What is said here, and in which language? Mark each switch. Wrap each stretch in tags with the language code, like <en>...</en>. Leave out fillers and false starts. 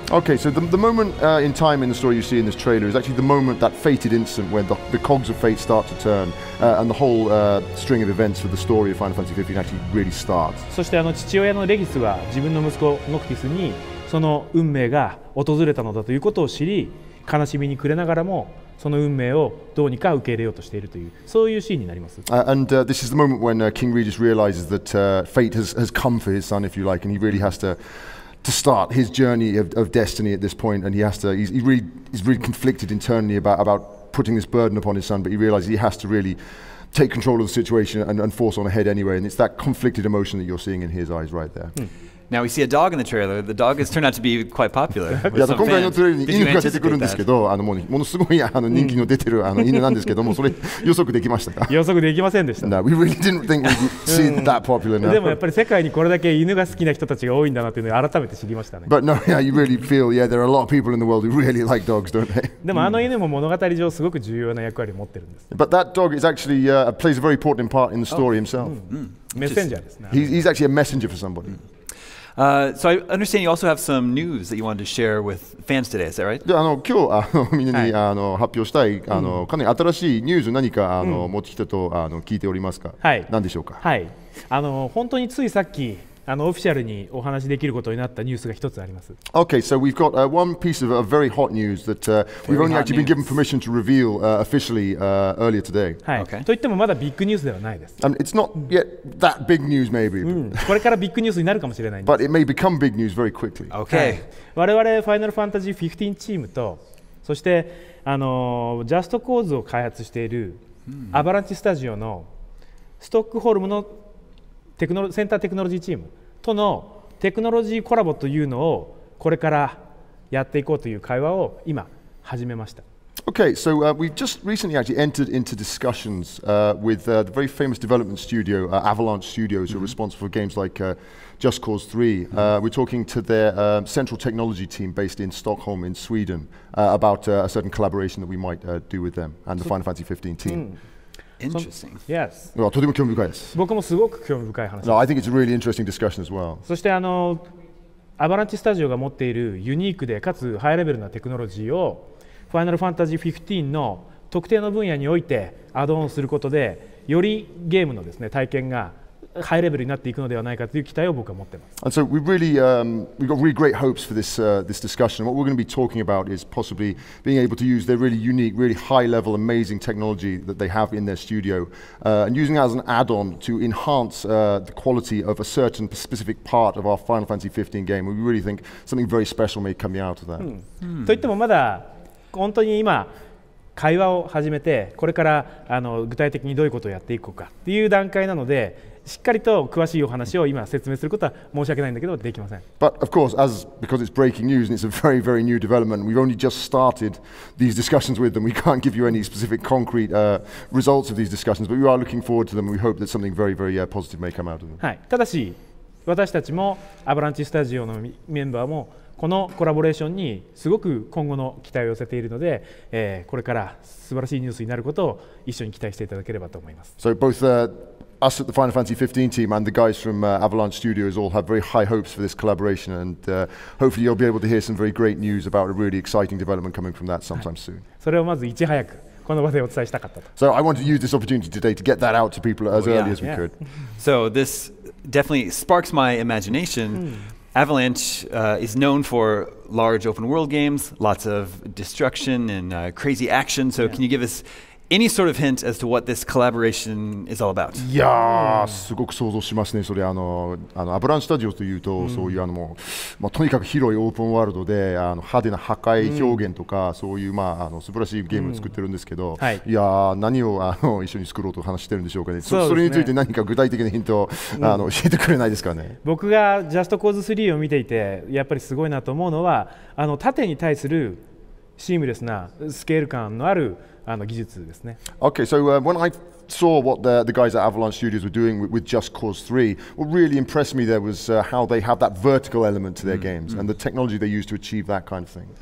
<en>Okay, so the moment in time in the story you see in this trailer is actually the moment, that fated instant when the cogs of fate start to turn, and the whole string of events for the story of Final Fantasy 15 actually really starts.</en> <ja>そして父親のレギスは自分の息子ノクティスにその運命が訪れたのだということを知り、悲しみに暮れながらもその運命をどうにか受け入れようとしているというそういうシーンになります。</ja> <en>And this is the moment when King Regis realizes that fate has come for his son, if you like, and he really has to start his journey of destiny at this point, and he's really conflicted internally about putting this burden upon his son, but he realizes he has to really take control of the situation and force on ahead anyway, and it's that conflicted emotion that you're seeing in his eyes right there. Now we see a dog in the trailer. The dog has turned out to be quite popular.</en> <ja>いや今回のトレーラーに犬が出てくるんですけど、ものすごい人気の出てる犬なんですけども、それ予測できましたか？予測できませんでした。</ja> <en>No, we really didn't think we'd see that popular now.</en> <ja>でもやっぱり世界にこれだけ犬が好きな人たちが多いんだなというのを改めて知りましたね。</ja> <en>But no, yeah, you really feel, yeah, there are a lot of people in the world who really like dogs, don't they?</en> <ja>でも犬も物語上すごく重要な役割を持ってるんです。</ja> <en>But that dog is actually plays a very important part in the story himself.</en> <ja>メッセンジャーですね。</ja> <en>He's actually a messenger for somebody. So I understand you also have some news that you wanted to share with fans today. Is that right?</en> <ja>で今日みんなに発表したいかなり新しいニュース何か持ってきたと聞いておりますか。何でしょうか。はい。本当についさっきオフィシャルにお話しできることになったニュースが一つあります。</ja> <en>Okay, so we've got one piece of very hot news that we've only actually been given permission to reveal officially earlier today.</en> <ja>はい。といってもまだビッグニュースではないです。</ja> <en>And it's not yet that big news, maybe.</en> <ja>これからビッグニュースになるかもしれないんです。</ja> <en>But it may become big news very quickly. Okay.</en> <ja>我々ファイナルファンタジー15チームと、そしてジャストコーズを開発しているアバランチスタジオのストックホルムのセンターテクノロジーチームとのテクノロジーコラボというのをこれからやっていこうという会話を今始めました。</ja> <en>Okay, so we've just recently actually entered into discussions with the very famous development studio, Avalanche Studios, who are responsible for games like Just Cause 3. We're talking to their central technology team based in Stockholm in Sweden about a certain collaboration that we might do with them and the Final Fantasy 15 team. Interesting. Yes.</en> <ja>とても興味深いです。僕もすごく興味深い話です。</ja> <en>No, I think it's a really interesting discussion as well.</en> <ja>そしてアバランチスタジオが持っているユニークでかつハイレベルなテクノロジーをファイナルファンタジー15の特定の分野においてアドオンすることでよりゲームのですね体験がハイレベルになっていくのではないかという期待を僕は持っています。</ja> <en>And so we've got really great hopes for this discussion. What we're going to be talking about is possibly being able to use their really unique, really high-level, amazing technology that they have in their studio, and using it as an add-on to enhance the quality of a certain specific part of our Final Fantasy 15 game. We really think something very special may come out of that.</en> <ja>といってもまだ本当に今会話を始めてこれから具体的にどういうことをやっていこうかっていう段階なのでしっかりと詳しいお話を今説明することは申し訳ないんだけどできません。</ja> <en>But of course, because it's breaking news and it's a very, very new development, we've only just started these discussions with them. We can't give you any specific concrete results of these discussions, but we are looking forward to them and we hope that something very, very positive may come out of them.</en> <ja>はい、ただし私たちもアバランチスタジオのメンバーもこのコラボレーションにすごく今後の期待を寄せているので、これから素晴らしいニュースになることを一緒に期待していただければと思います。</ja> <en>So both us at the Final Fantasy 15 team and the guys from Avalanche Studios all have very high hopes for this collaboration, and hopefully you'll be able to hear some very great news about a really exciting development coming from that sometime soon.</en> <ja>それをまずいち早くこの場でお伝えしたかったと。</ja> <en>So I want to use this opportunity today to get that out to people as early as we could. So this definitely sparks my imagination. Avalanche is known for large open world games, lots of destruction and crazy action. So can you give us any sort of hint as to what this collaboration is all about?</en> <ja>いやー、すごく想像しますね。それアバランチスタジオというと、そういうとにかく広いオープンワールドで派手な破壊表現とか、そういう素晴らしいゲームを作ってるんですけど、いやー、何を一緒に作ろうと話してるんでしょうかね。それについて何か具体的なヒントを教えてくれないですかね。僕がジャストコーズ3を見ていてやっぱりすごいなと思うのは縦に対するシームレスなスケール感のある技術ですね。</ja> <en>Okay, so when I saw what the guys at Avalanche Studios were doing with Just Cause 3, what really impressed me there was how they have that vertical element to their games and the technology they use to achieve that kind of thing.</en>